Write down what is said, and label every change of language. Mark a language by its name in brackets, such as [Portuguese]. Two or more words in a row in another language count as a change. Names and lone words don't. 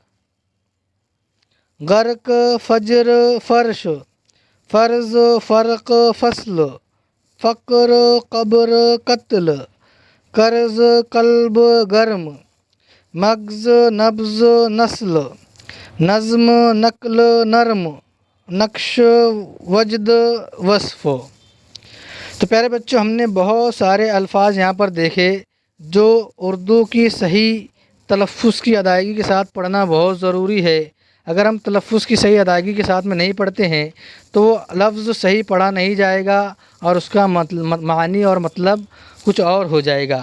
[Urdu] غرق، فجر، فرش، فرض، فرق، فصل، فقر، قبر، قتل، قرض، قلب، گرم، مغز، نبض، نسل، نظم، نقل، نرم، نقش، وجد، وصف۔ تو پیارے بچوں، ہم نے بہت سارے الفاظ یہاں پر دیکھے جو اردو کی صحیح تلفظ کی ادائیگی کے ساتھ پڑھنا بہت ضروری ہے۔ اگر ہم تلفظ کی صحیح ادائیگی کے ساتھ میں نہیں پڑھتے ہیں تو وہ لفظ صحیح پڑھا نہیں جائے گا اور اس کا معنی اور مطلب کچھ اور ہو جائے گا۔